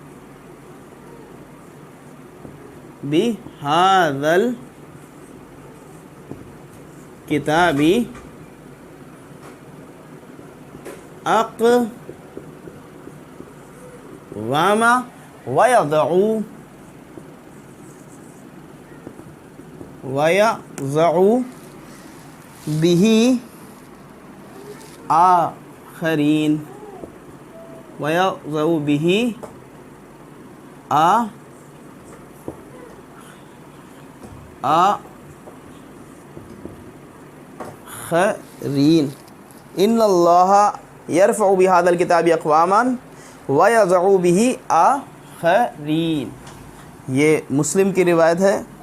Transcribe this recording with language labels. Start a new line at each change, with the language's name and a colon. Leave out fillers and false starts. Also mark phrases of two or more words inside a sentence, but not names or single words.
Arabic: بهذا الكتاب أقواما ويضع به آخرين, ويضع به آخرين. إن الله يرفع بهذا الكتاب أقواما ويضع به آخرين.
Urdu: ये मुस्लिम की रिवायत है।